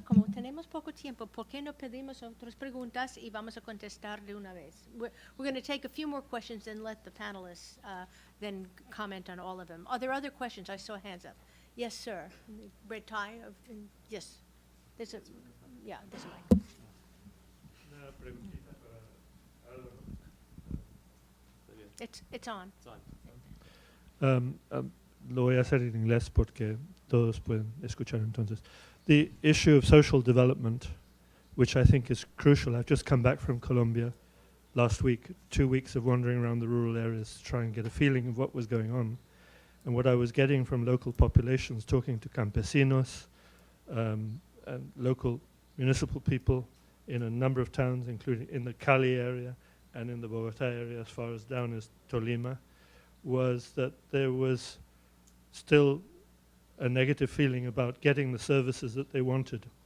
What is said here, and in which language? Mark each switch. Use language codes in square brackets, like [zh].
[es] Como tenemos poco tiempo, ¿por qué no pedimos otras preguntas y vamos a contestar de una vez? [en] We're going to take a few more questions and let the panelists then comment on all of them. Are there other questions? I saw hands up. Yes, sir. Red tie? Yes. There's a mic. It's on. [es] Lo voy a hacer en inglés porque todos pueden escuchar entonces. [en] The issue of social development, which I think is crucial. I've just come back from Colombia last week, 2 weeks of wandering around the rural areas to try and get a feeling of what was going on. And what I was getting from local populations, talking to campesinos and local municipal people in a number of towns, including in the Cali area and in the Bogota area as far as down as Tolima, was that there was still a negative feeling about getting the services that they wanted.